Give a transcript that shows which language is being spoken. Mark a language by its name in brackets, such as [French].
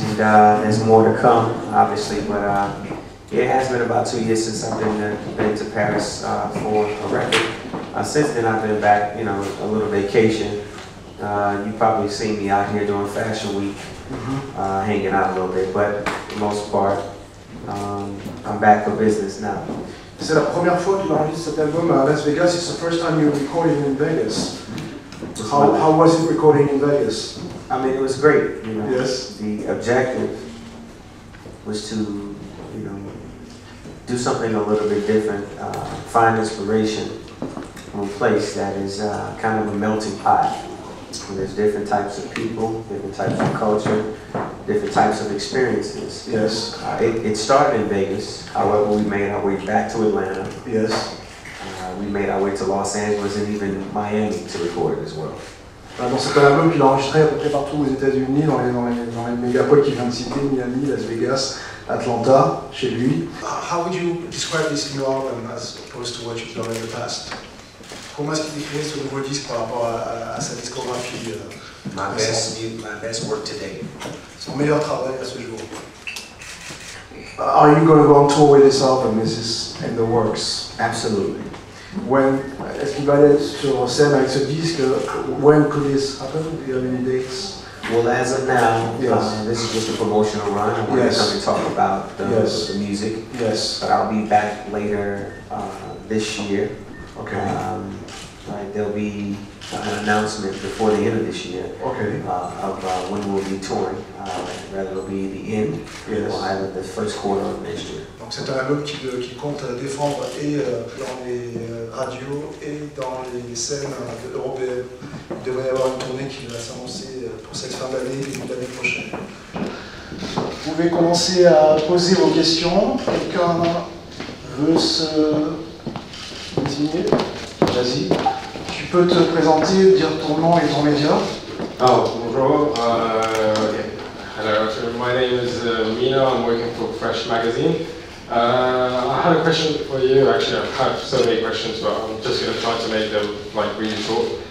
[English] And there's more to come, obviously, but it has been about 2 years since I've been to Paris for a record. Since then, I've been back, you know, a little vacation. You've probably seen me out here during Fashion Week, hanging out a little bit, but for the most part, I'm back for business now. [French] C'est la première fois qu'il enregistre cet album à Las Vegas. [English] It's the first time you recorded in Vegas. How was it recording in Vegas? I mean, it was great. You know, yes. The objective was to, you know, do something a little bit different, find inspiration from a place that is kind of a melting pot. Where there's different types of people, different types of culture, different types of experiences. Yes. It started in Vegas. However, we made our way back to Atlanta. Yes. We made our way to Los Angeles and even Miami to record it as well. [French] Donc c'est un album qu'il a enregistré à peu près partout aux États-Unis, dans les mégapoles qu'il vient de citer, Miami, Las Vegas, Atlanta, chez lui. [English] How would you describe this new album as opposed to what you've done in the past? [French] Comment est-ce qu'il décrit ce nouveau disque par rapport à sa discographie? [English] My best work today. [French] Son meilleur travail à ce jour. [English] Are you going to go on tour with this album? Is this in the works? Absolutely. When [French] est-ce qu'il va aller sur scène avec ce disque? [English] When could this happen? Do you have any dates? Well, as of now, yes. This is just a promotional run. I want to come and talk about the music. Yes. But I'll be back later this year. Okay. Right, there'll be an announcement before the end of this year of when we'll be touring. Rather, it'll be the end or either the first quarter of next year. [French] Donc c'est un album qui compte défendre et dans les radios et dans les scènes européennes. Il devrait y avoir une tournée qui va s'annoncer pour cette fin d'année et l'année prochaine. Vous pouvez commencer à poser vos questions. Quelqu'un veut se désigner? Vas-y. Tu peux te présenter, dire ton nom et ton média. [English] Oh, bonjour. Okay. Hello, so my name is Mina. I'm working for Fresh Magazine. I had a question for you. Actually, I have so many questions, but I'm just going to try to make them like really short.